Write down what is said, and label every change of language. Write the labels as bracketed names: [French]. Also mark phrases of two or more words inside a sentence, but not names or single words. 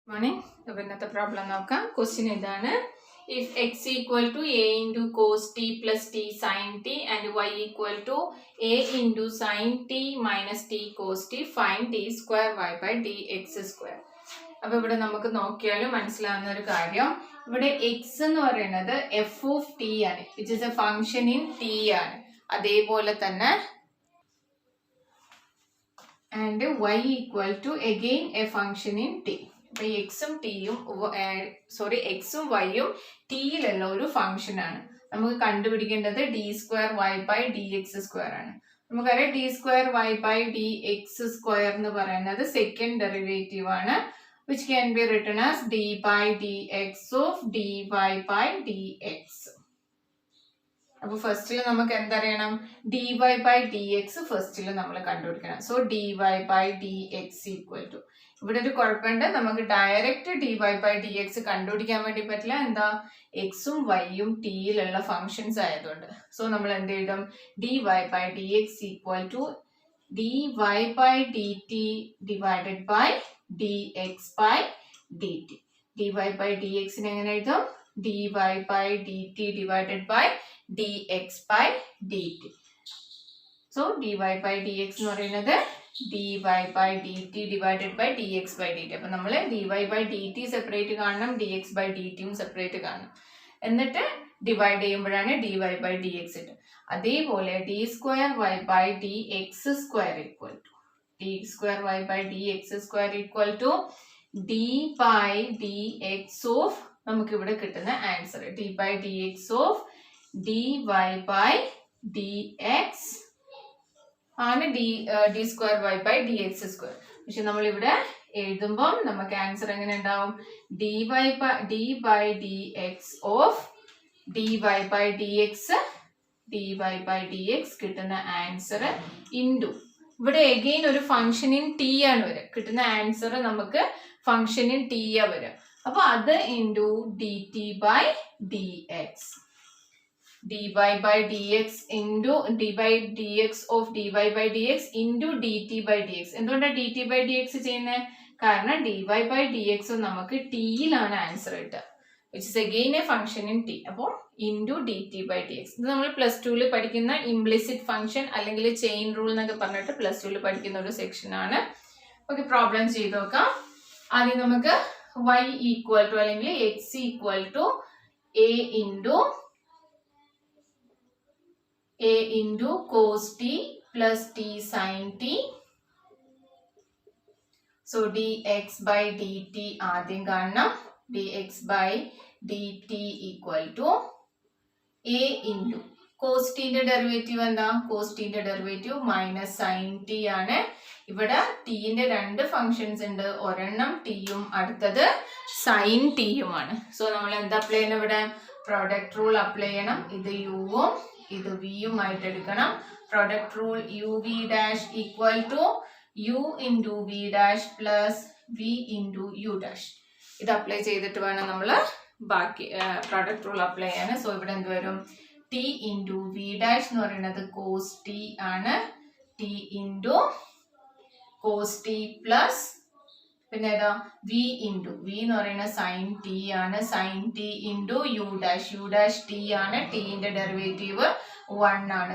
[Malayalam] morning. ഇന്നത്തെ പ്രോബ്ലം നോക്കാം. ക്വസ്റ്റ്യൻ ഇതാണ്. [English] If x equal to a into cos t plus t sin t and y equal to a into sin t minus t cos t, find d square y by dx square. [Malayalam] അപ്പോൾ ഇവിടെ നമുക്ക് നോക്കിയാലും മനസ്സിലാവുന്ന ഒരു കാര്യം, ഇവിടെ x എന്ന് പറയുന്നത് [English] f of t [Malayalam] ആണ്, [English] which is a function in t ആണ്. [Malayalam] അതേപോലെ തന്നെ [English] and y equal to again a function in t. [Malayalam] അപ്പോൾ എക്സും ടിയും എക്സും വൈയും ടിയിലുള്ള ഒരു ഫംഗ്ഷൻ ആണ്. നമുക്ക് കണ്ടുപിടിക്കേണ്ടത് [English] d square y by d x square ആണ്. നമുക്കറിയാം d square y by d x square [Malayalam] എന്ന് പറയുന്നത് [English] second derivative ആണ്, which can be written as d by dx of dy by dx. [Malayalam] അപ്പോൾ ഫസ്റ്റിൽ നമുക്ക് എന്തറിയണം? [English] dy by dx [Malayalam] ഫസ്റ്റിൽ നമ്മൾ കണ്ടുപിടിക്കണം. [English] so dy by dx equal to, [Malayalam] ഇവിടെ ഒരു കുഴപ്പമുണ്ട്, നമുക്ക് [English] direct dy by dx [Malayalam] കണ്ടുപിടിക്കാൻ വേണ്ടി പറ്റില്ല. എന്താ? എക്സും വൈയും ടിയിലുള്ള ഫങ്ഷൻസ് ആയതുകൊണ്ട്. സോ നമ്മൾ എന്ത് എഴുതും? [English] dy by dx equal to dy by dt divided by dx by dt. dy by dx [Malayalam] എങ്ങനെ എഴുതും? [English] dy by dt divided by dx by dt. So dy by dx [Malayalam] എന്ന് പറയുന്നത് [English] dy by dt divided by dx by dt. [Malayalam] അപ്പോൾ നമ്മൾ [English] dy by dt separate കാണണം, dx by dt separate കാണണം. എന്നിട്ട് ഡിവൈഡ് ചെയ്യുമ്പോഴാണ് dy by dx ഇട്ട്. അതേപോലെ d square y by dx square equal to d square y by dx square equal to d by dx of, [Malayalam] നമുക്ക് ഇവിടെ കിട്ടുന്ന [English] answer d by dx of dy by dx ആണ് d square y by dx square. [Malayalam] പക്ഷെ നമ്മൾ ഇവിടെ എഴുതുമ്പോൾ നമുക്ക് ആൻസർ എങ്ങനെ ഉണ്ടാവും? [English] d by dx of dy by dx കിട്ടുന്ന answer into, ഇവിടെ എഗെയിൻ ഒരു function in t [Malayalam] ആണ് വരിക, കിട്ടുന്ന [English] ആൻസർ നമുക്ക് function in t [Malayalam] ആ വരിക. അപ്പൊ അത് [English] into d t by d x, dy by dx into dy by dx of dy by dx into dt by dx. എന്തുകൊണ്ടാണ് dt by dx [Malayalam] ചെയ്യുന്നത്? കാരണം [English] dy by dx [Malayalam] നമുക്ക് ടിയിലാണ് [English] ആൻസർ കിട്ടുക, which is again a function in t. അപ്പോൾ into dt by dx. [Malayalam] ഇത് നമ്മൾ പ്ലസ് ടുവിൽ പഠിക്കുന്ന [English] implicit function [Malayalam] അല്ലെങ്കിൽ [English] chain rule [Malayalam] എന്നൊക്കെ പറഞ്ഞിട്ട് പ്ലസ് ടുവിൽ പഠിക്കുന്ന ഒരു സെക്ഷൻ ആണ്. [English] okay, problem [Malayalam] ചെയ്ത് നോക്കാം. ആദ്യം നമുക്ക് [English] y equal to അല്ലെങ്കിൽ x equal to a into cos t plus t sin t. So dx by dt [Malayalam] ആദ്യം കാണണം. [English] dx by dt equal to a into cos t ന്റെ ഡെറിവേറ്റീവ് എന്താ? [Malayalam] cos t ന്റെ [English] derivative minus sin t [Malayalam] ആണ്. ഇവിടെ t ന്റെ രണ്ട് ഫങ്ഷൻസ് ഉണ്ട്, ഒരെണ്ണം t യും അടുത്തത് sin t യുമാണ്. സോ നമ്മൾ എന്താ അപ്ലൈ ചെയ്യണം? ഇവിടെ [English] product rule [Malayalam] അപ്ലൈ ചെയ്യണം. ഇത് യുവും ഇത് വിയും ആയിട്ട് എടുക്കണം. [English] product rule u v dash equal to u into v dash plus v into u dash. [Malayalam] ഇത് അപ്ലൈ ചെയ്തിട്ട് വേണം നമ്മൾ ബാക്കി [English] product rule apply [Malayalam] ചെയ്യാൻ. സോ ഇവിടെ എന്ത് വരും? [English] t into v dash [Malayalam] എന്ന് പറയുന്നത് [English] cos t ആണ്, t into cos t plus [Malayalam] പിന്നെ ഏതാ? [English] v into v [Malayalam] എന്ന് പറയുന്നത് [English] sin t ആണ്, sin t into u dash t ആണ്, ടിന്റെ ഡെറിവേറ്റീവ് 1 ആണ്.